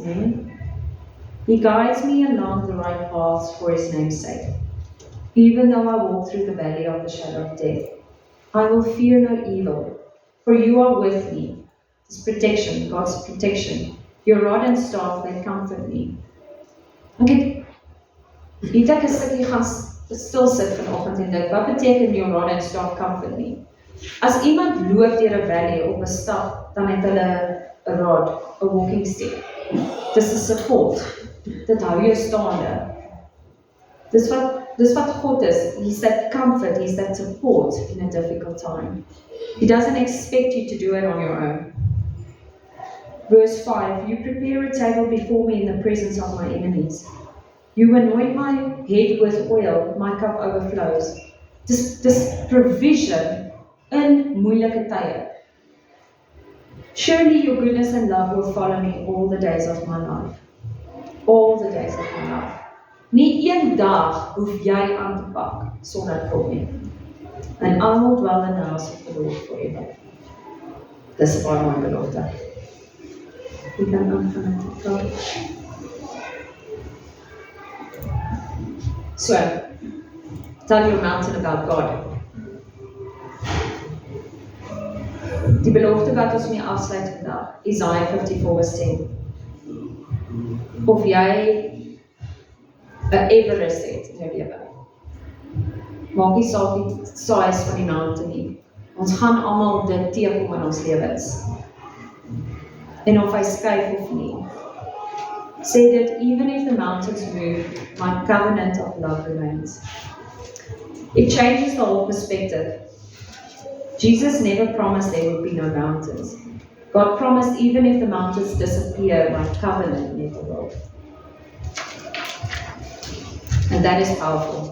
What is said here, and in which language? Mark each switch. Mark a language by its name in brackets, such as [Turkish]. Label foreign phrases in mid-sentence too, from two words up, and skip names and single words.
[English] He guides me along the right paths for His name's sake. Even though I walk through the valley of the shadow of death, I will fear no evil, for You are with me. It's protection, God's protection. Your rod and staff, they comfort me. [Afrikaans] Okay, het ek 'n stukkie gaan stil sit vanoggend en dink, wat beteken [English] your rod and staff comfort me? [Afrikaans] As iemand loop deur 'n valley op 'n stap, dan het hulle 'n rod, 'n [English] walking stick. [Afrikaans] Dis 'n support. Dit hou jou staande. Dis wat God is. [English] He's that comfort, He's that support in a difficult time. He doesn't expect you to do it on your own. Verse 5, You prepare a table before me in the presence of my enemies. You anoint my head with oil, my cup overflows. [Afrikaans] Dis provision in moeilike tye. [English] Surely Your goodness and love will follow me all the days of my life. All the days of my life. [Afrikaans] Nie een dag hoef jy aan te pak sonder God nie. [English] And I will dwell in the house of the Lord forever. [Afrikaans] Dis baie mooi belofte. Jy kan aangaan met die taal. [English] So, tell your mountain about God. [Afrikaans] Die belofte wat ons mee afsluit vandag, Isaiah 54 vers 10. Of jy 'n Everest het in jou lewe. Maak nie saak die size van die mountain nie. Ons gaan almal dit teekom in ons lewens. en of hy skuif of nie. Sê dit, [English] even if the mountains move, my covenant of love remains. It changes the whole perspective. Jesus never promised there would be no mountains. God promised even if the mountains disappear, my covenant never will. And that is powerful.